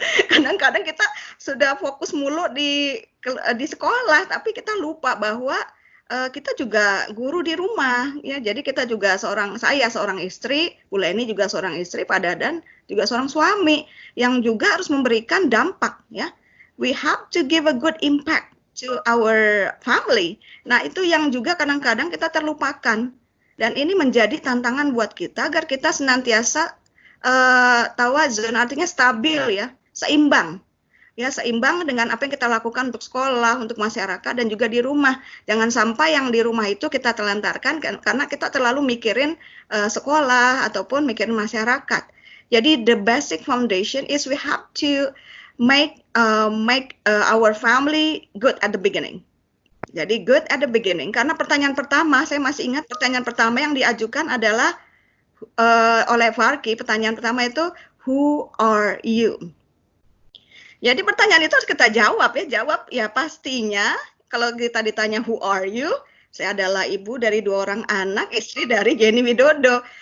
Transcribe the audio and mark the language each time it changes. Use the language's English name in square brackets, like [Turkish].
[Indonesian] Kadang-kadang kita sudah fokus mulu di sekolah, tapi kita lupa bahwa kita juga guru di rumah, ya. Jadi kita juga saya seorang istri, Bu Leni juga seorang istri, Pak Dadan juga seorang suami yang juga harus memberikan dampak, ya. [English] We have to give a good impact to our family. [Indonesian] Nah, itu yang juga kadang-kadang kita terlupakan. Dan ini menjadi tantangan buat kita agar kita senantiasa tawazun, artinya stabil, ya, seimbang. Ya, seimbang dengan apa yang kita lakukan untuk sekolah, untuk masyarakat, dan juga di rumah. Jangan sampai yang di rumah itu kita telantarkan karena kita terlalu mikirin sekolah ataupun mikirin masyarakat. Jadi [English] the basic foundation is we have to make our family good at the beginning. [Indonesian] Jadi [English] good at the beginning, [Indonesian] karena pertanyaan pertama, saya masih ingat pertanyaan pertama yang diajukan adalah oleh Farki, pertanyaan pertama itu, [English] who are you? [Indonesian] Jadi pertanyaan itu harus kita jawab, ya. Jawab, ya pastinya kalau kita ditanya [English] who are you, [Indonesian] saya adalah ibu dari 2 orang anak, istri dari Jenny Widodo.